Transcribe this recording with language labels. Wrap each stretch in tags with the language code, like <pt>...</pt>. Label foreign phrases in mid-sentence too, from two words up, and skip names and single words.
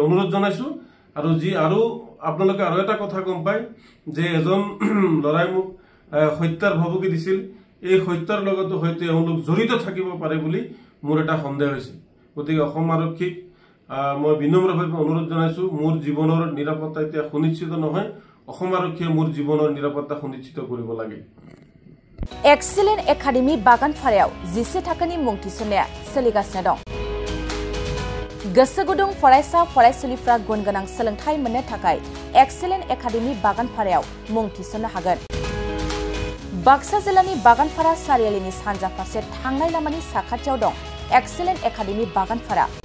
<as>অনুৰোধ জনাইছো আৰু আপোনালোকে আৰু এটা কথা গম পায় যে এজন লৰাই মোক হত্যাৰ ভাবুকি দিছিল এই হত্যাৰ লগতো হয়তো এওঁলোক জড়িত থাকিব পাৰে বুলি মোৰ এটা সন্দেহ হৈছে গতিকে অসম আৰক্ষীক মই বিনম্ৰভাৱে অনুৰোধ জনাইছো মোৰ জীৱনৰ নিৰাপত্তা এতিয়া সুনিশ্চিত নহয় অসম আৰক্ষীয়ে মোৰ জীৱনৰ নিৰাপত্তা সুনিশ্চিত কৰিব লাগে</as> <brx>एक्सिलेन्ट एकाडेमी बागानफारायाव 10 थाखोनि मुं थिसननाया सोलिगासिनो दं गोसो गुदुं फरायसा फरायसुलिफ्रा गुन गोनां सोलोंथाय मोननो थाखाय एक्सिलेन्ट एकाडेमी बागानफारायाव मुं थिसननो हागोन बाक्सा जिल्लानि बागानफारा सारियालिनि सानजा फारसे थांनाय लामानि साखाथियाव दं एक्सिलेन्ट एकाडेमी बागानफारा</brx>